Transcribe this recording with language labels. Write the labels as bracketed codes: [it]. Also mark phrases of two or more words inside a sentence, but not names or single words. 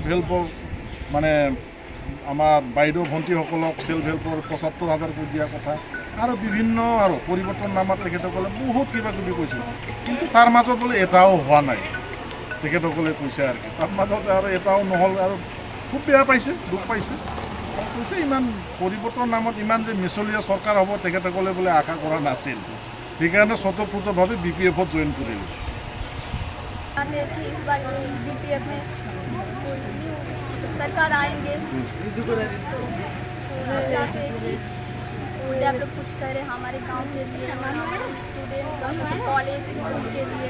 [as] হেল্পৰ মানে আমাৰ বাইদেউ ভণ্টিসকলক সেল্ফ হেল্পৰ 75,000 কৰি দিয়াৰ কথা আৰু বিভিন্ন আৰু পৰিৱৰ্তন নামত তেখেতসকলে বহুত কিবা কিবি কৈছিল, কিন্তু তাৰ মাজত বোলে এটাও হোৱা নাই তেখেতসকলে কৈছে আৰু তাৰ মাজত আৰু এটাও নহ'ল আৰু খুব বেয়া পাইছে, দুখ পাইছে আৰু কৈছে ইমান পৰিৱৰ্তন নামত ইমান যে মিছলীয়া চৰকাৰ হ'ব তেখেতসকলে বোলে আশা কৰা নাছিল। সেইকাৰণে স্বতঃস্ফূৰ্তভাৱে বিপিএফত জইন কৰিলোঁ। [hi] कि इस बार बीपीएफ में न्यू सरकार आएंगे तो चाहते हैं कि डेवलप कुछ करे हमारे गांव के लिए, हमारे [en] student college school [hi] के लिए।